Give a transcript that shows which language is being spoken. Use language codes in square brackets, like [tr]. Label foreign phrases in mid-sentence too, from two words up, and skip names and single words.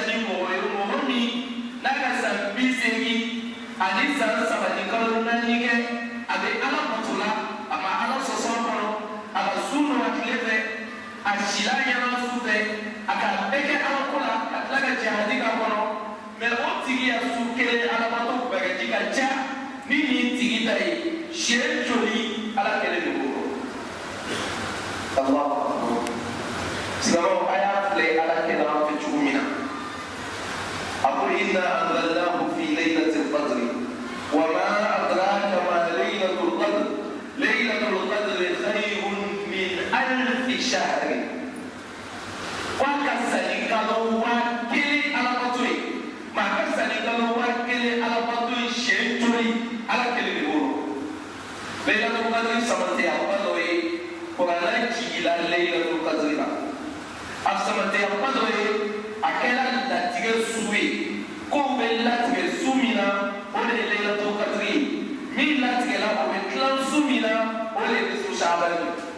[bm] ni mɔgɔ ye mɔgɔ min n'a ka san 80 ani san 3 ni kalo 4 kɛ a bɛ ala bato la a ma ala sɔsɔ kɔnɔ a ka su nɔ a tile fɛ a sila ɲɛna su fɛ a ka bɛɛ kɛ ala ko la ka tila ka jihadi k'a kɔnɔ mɛ o tigi ya su kelen ala bato bagaji ka ca ni nin tigi ta ye siɲɛ joli ala kɛlɛ de bolo [ar] الله أكبر [bm] silamɛw a y'a filɛ ala kɛlɛ an fɛ cogo min na a ko [ar] إنا أنزلناه في ليلة القدر وما أدراك ما ليلة القدر ليلة القدر خير من ألف شهر [bm] wa ka sani kalo wa kelen ala bato ye ma ka sani kalo wa kelen ala bato ye siɲɛ joli ala kɛlɛ de bolo [ar] laylatul qadri [bm] samante a ba dɔ ye kuranɛ jigila [ar] laylatul qadri [bm] la a samante a ba dɔ ye a kɛra latigɛ su ye kow bɛ latigɛ su min na o de ye [ar] laylatul qadri [bm] ye min latigɛla o bɛ tilan su min na o de ye [ar] nisfu Sha'ban [bm] ye